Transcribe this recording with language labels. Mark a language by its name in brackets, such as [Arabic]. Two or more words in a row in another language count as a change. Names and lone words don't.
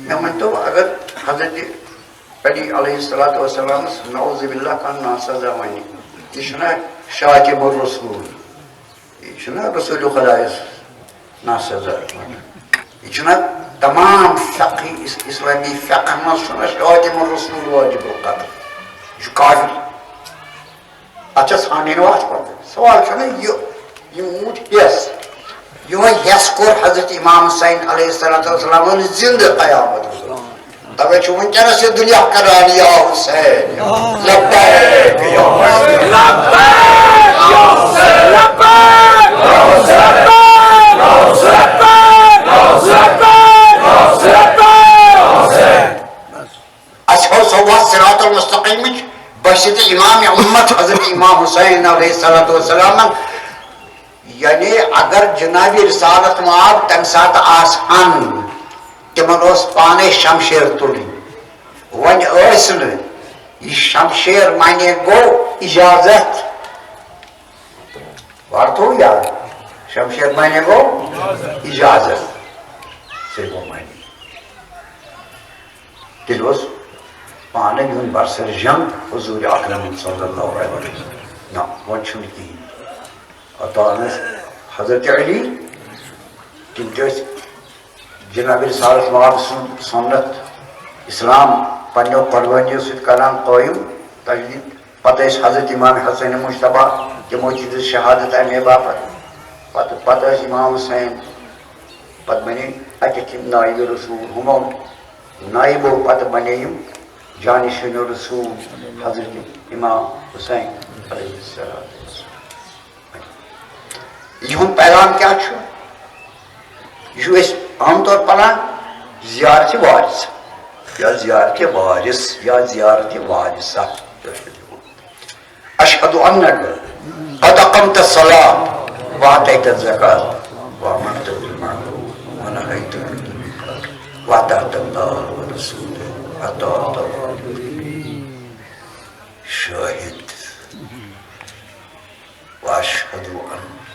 [Kashmiri] مےٚ ؤنۍتو اگر حضرت علی علیہ الصلوۃ والسلامس [Arabic] نعوذ باللہ [Kashmiri] کانٛہہ ناسزا وَنہِ، یہِ چھُنہ شاکب الرسول، یہ چھُنہ رسول خدایس ناسزا وَنان، یہ چھُنہ تمام فقہ اسلامی فقہ منٛز چھُنہ شاکب الرسول [Arabic] واجب القتل، [Kashmiri] یہ چھُ کافر. اتھ چھا ژھانڈٕنۍ وتھ پتہٕ؟ سوال چھُنہ یہِ موٗد حص، یِہوٚے حص کوٚر حضرت امام حسین علیہ الصلوۃ والسلامن زندٕ قیامت. توے چھُ وٕنکٮ۪نس یہِ دُنیا کران [Arabic] یا حسین لبیک یا حسین لبیک یا حسین لبیک یا حسین [Kashmiri] اچھا سو صراط المستقیمٕچ بشت امام امت حضرت امام حسین [Arabic] علیہ الصلوۃ والسلام. [Kashmiri] یعنی اگر جناب رسالت مآب تمہِ ساتہٕ آسہن تمن اوس پانے شمشیر تُلٕنۍ، وۄنۍ ٲسۍ نہٕ، یہِ شمشیر معنی گوٚو اجازت. وارتو یاد شمشیر معنی گوٚو اجازت، سُے گوٚو معنی. تیٚلہِ اوس پانے یُن برسر جنگ حضور اکرم [Arabic] صلی اللہ علیہ وسلم. [Kashmiri] نہ وۄنۍ چھُنہٕ کِہیٖنۍ. اوٚتانۍ ٲسۍ حضرت علی تِم تہِ ٲسۍ جناب رسالت مآب سُنٛد سنت اسلام پننیو قربٲنیو سۭتۍ کران قٲیِم تجدیٖد. پتہٕ ٲسۍ حضرت امام حسین مجتبیٰ تِمو تہِ دِژ شہادت امے باپتھ. پتہٕ ٲسۍ امام حسین، پتہٕ بنے اتٮ۪تھ یِم نایب رسول، ہُمو نایبو پتہٕ بنے یِم جانشین رسول حضرت امام حسین [Arabic] علیہ السلام. [Kashmiri] یِہُنٛد پیغام کیٛاہ چھُ؟ یہ چھُ أسۍ عام طور پران زیارت وارث یا زیارت وارث یا زیارت وارثہ. [Arabic] اشہد انک قد اقمت الصلاة وآتیت الزکاة وآمرت بالمعروف ونہیت عن المنکر وأطعت اللہ ورسولہ وأطعت شاہد واشہد انک.